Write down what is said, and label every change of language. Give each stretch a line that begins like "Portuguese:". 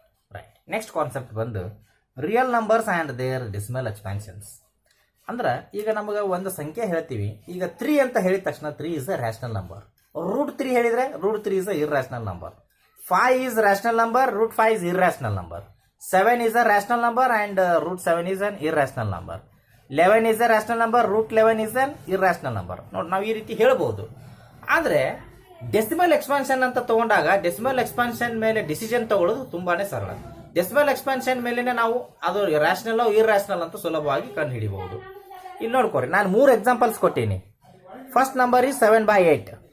English: Right. Next concept ಬಂದು real numbers and their decimal expansions.
Kannada: ಅಂದ್ರೆ ಈಗ ನಮಗೆ ಒಂದು ಸಂಖ್ಯೆ ಹೇಳ್ತೀವಿ. ಈಗ 3 ಅಂತ ಹೇಳಿದ ತಕ್ಷಣ
English: 3 is a rational number. Root 3 ಹೇಳಿದ್ರೆ root 3 is a irrational number. 5 is rational number, root 5 is irrational number. 7 is a rational number and root 7 is an irrational number. 11 is a rational number, root 11 is an irrational number.
Kannada: ನೋಡಿ, ನಾವು ಈ ರೀತಿ ಹೇಳ್ಬೋದು. ಆದರೆ decimal expansion ಅಂತ ತಗೊಂಡಾಗ decimal expansion ಮೇಲೆ decision ತಗೊಳ್ಳೋದು ತುಂಬಾನೇ ಸರಳ. ಡೆಸಿಮಲ್ ಎಕ್ಸ್ಪಾನ್ಷನ್ ಮೇಲೆನೆ ನಾವು ಅದು ರ್ಯಾಷನಲ್ ಇರ್ರಾಷನಲ್ ಅಂತ ಸುಲಭವಾಗಿ ಕಂಡು ಹಿಡಿಬಹುದು. ಇಲ್ಲಿ ನೋಡ್ಕೊರಿ, ನಾನು 3 ಎಕ್ಸಾಂಪಲ್ಸ್ ಕೊಟ್ಟೀನಿ. First number is 7/8.